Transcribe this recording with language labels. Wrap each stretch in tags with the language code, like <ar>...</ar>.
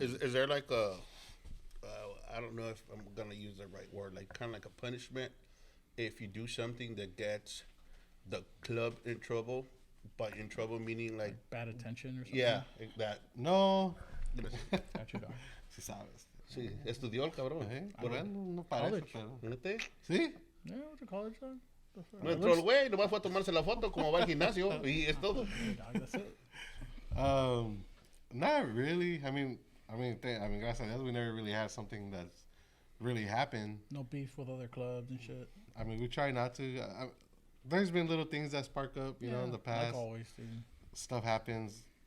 <en>Is there like a I don't know if I'm gonna use the right word, like kind of like a punishment if you do something that gets the club in trouble. By in trouble meaning like Bad attention or something. yeah, like that. No. Got you, dog.</en> <es>Sí sabes. Sí, estudió el cabrón. Bueno, no parece,</es> <en>College.</en> <es>pero... ¿Neta? ¿Sí?</es> <en>Yeah, went to college, dog.</en> <es>No entró el güey, nomás fue a tomarse la foto como va al gimnasio y es todo.</es> <en>Hey, dog, that's it. Not really. I mean,</en> <es>gracias a Dios,</es> <en>we never really had something that's really happened. No beef with other clubs and shit. I mean, we try not to. There's been little things that spark up, you know, in the past. Like always, dude. Stuff happens.</en>